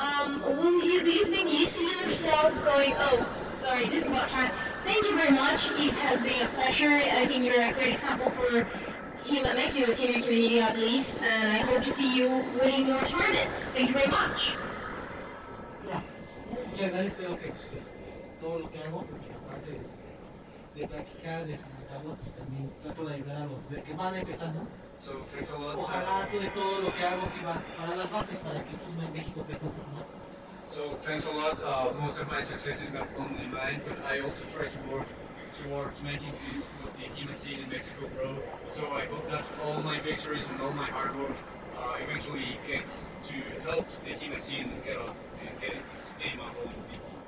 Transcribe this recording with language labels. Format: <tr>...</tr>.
<en>Do you think you see yourself going, oh, sorry, this is about time. Thank you very much. It has been a pleasure. I think you're a great example for Mexico's senior community at least, and I hope to see you winning more tournaments. Thank you very much.</en> <es>Muchas gracias, espero que pues, todo lo que hago, porque aparte de practicar, de fomentarlo, pues también trato de ayudar a los que van empezando.</es> <en>So thanks a lot.</en> <es>Ojalá todo lo que hago sirva para las bases, para que pues, México crezca un poco más.</es> <en>So thanks a lot. Most of my success is not only mine, but I also try to work towards making the HEMA scene in Mexico grow. So I hope that all my victories and all my hard work eventually gets to help the HEMA scene get up and get its name up a little bit.</en>